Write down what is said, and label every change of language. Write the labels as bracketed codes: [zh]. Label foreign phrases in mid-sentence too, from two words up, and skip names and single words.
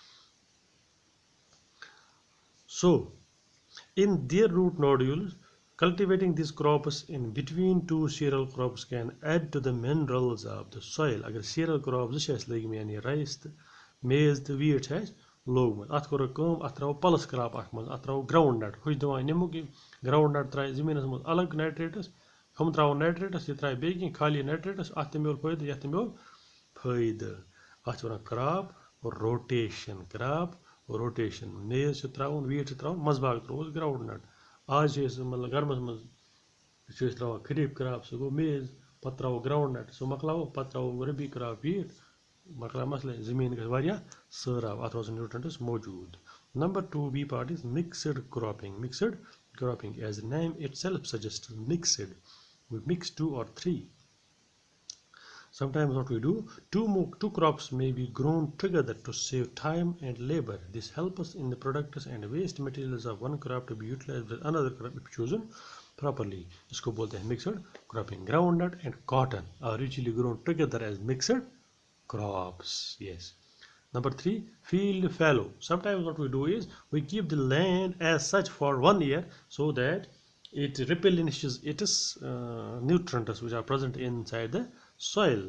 [en] So in their root nodules, cultivating these crops in between 2 cereal crops can add to the minerals of the soil. [ks] Agar [en] cereal crops [ks] yani [en] rice, maize, wheat [ks] has logman. At kor kam at traw [en] pulse crop [ks] akman at traw groundnut. Huj dawa nimuki groundnut try ziminas muz alag nitrates. Hum traw nitrates ye try baking khali nitrates at temul fayda yatemul fayda. [en] At crop rotation. [ks] Maize trawn, wheat trawn, mazbag trawn groundnut. आज मतलब गर्मस मज त्रा खरीफ क्रॉप सो गो मेज पत्रा ग्राउंड नट सो मकलाओ पत्रा रबी क्रॉप वीट मकला मसले जमीन गस वारिया सराव अथ न्यूट्रिएंट्स मौजूद. [en] Number 2b part is mixed cropping as the name itself suggests, mixed, we mix 2 or 3. Sometimes what we do, two crops may be grown together to save time and labor. This helps us in the products and waste materials of one crop to be utilized with another crop if chosen properly. [hi] इसको बोलते हैं [en] mixed cropping. Groundnut and cotton are usually grown together as mixed crops. Yes. Number 3, field fallow. Sometimes what we do is we keep the land as such for 1 year so that it replenishes its nutrients which are present inside the soil.